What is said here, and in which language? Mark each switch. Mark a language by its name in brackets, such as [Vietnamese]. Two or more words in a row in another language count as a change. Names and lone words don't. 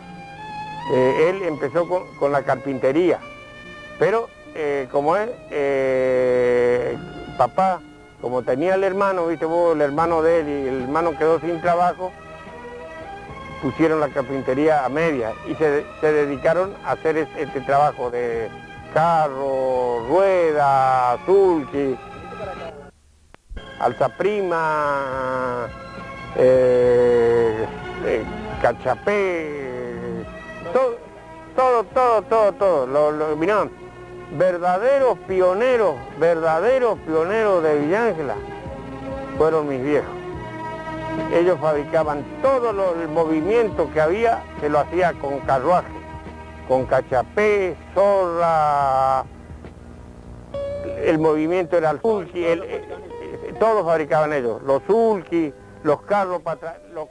[Spanish] Él empezó con la carpintería, pero como él, papá, como tenía el hermano, viste vos, el hermano de él, y el hermano quedó sin trabajo, pusieron la carpintería a media y se dedicaron a hacer este trabajo de carro, rueda, sulky, alzaprima, cachapé, todo. Mirá, verdaderos pioneros de Villa Ángela fueron mis viejos. Ellos fabricaban todo el movimiento que había, se lo hacía con carruaje, con cachapé, zorra, el movimiento era el sulky, todos fabricaban ellos, los sulky, los carros para atrás,